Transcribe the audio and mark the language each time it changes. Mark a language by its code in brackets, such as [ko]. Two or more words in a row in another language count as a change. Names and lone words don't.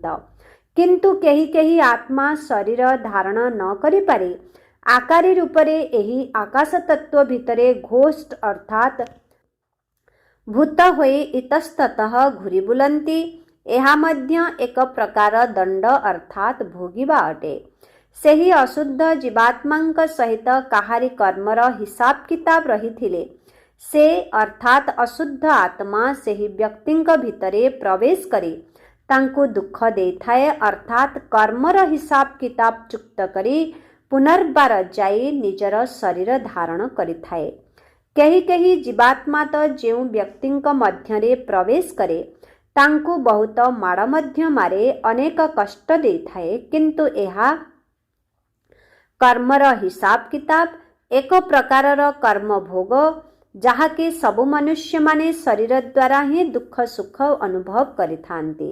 [or] କିନ୍ତୁ କେହି କେହି ଆତ୍ମା ଶରୀର ଧାରଣ ନ କରିପାରି ଆକାରୀ ରୂପରେ ଏହି ଆକାଶ ତତ୍ଵ ଭିତରେ ଘୋଷ୍ଟ ଅର୍ଥାତ୍ ଭୂତ ହୋଇ ଇତସ୍ତତଃ ଘୂରି ବୁଲନ୍ତି। ଏହା ମଧ୍ୟ ଏକ ପ୍ରକାର ଦଣ୍ଡ ଅର୍ଥାତ୍ ଭୋଗିବା ଅଟେ। ସେହି ଅଶୁଦ୍ଧ ଜୀବାତ୍ମାଙ୍କ ସହିତ କାହାରି କର୍ମର ହିସାବ କିତାବ ରହିଥିଲେ [hi] से अर्थात अशुद्ध आत्मा [or] ସେହି ବ୍ୟକ୍ତିଙ୍କ ଭିତରେ ପ୍ରବେଶ କରି ତାଙ୍କୁ ଦୁଃଖ ଦେଇଥାଏ ଅର୍ଥାତ୍ କର୍ମର ହିସାବ କିତାବ ଚୁକ୍ତ କରି ପୁନର୍ବାର ଯାଇ ନିଜର ଶରୀର ଧାରଣ କରିଥାଏ। କେହି କେହି ଜୀବାତ୍ମା ତ ଯେଉଁ ବ୍ୟକ୍ତିଙ୍କ ମଧ୍ୟରେ ପ୍ରବେଶ କରେ ତାଙ୍କୁ ବହୁତ ମାଡ଼ ମଧ୍ୟ ମାରେ, ଅନେକ କଷ୍ଟ ଦେଇଥାଏ, କିନ୍ତୁ ଏହା କର୍ମର ହିସାବ କିତାବ, ଏକ ପ୍ରକାରର କର୍ମ ଭୋଗ, ଯାହାକି ସବୁ ମନୁଷ୍ୟମାନେ ଶରୀର ଦ୍ୱାରା ହିଁ ଦୁଃଖ ସୁଖ ଅନୁଭବ କରିଥାନ୍ତି।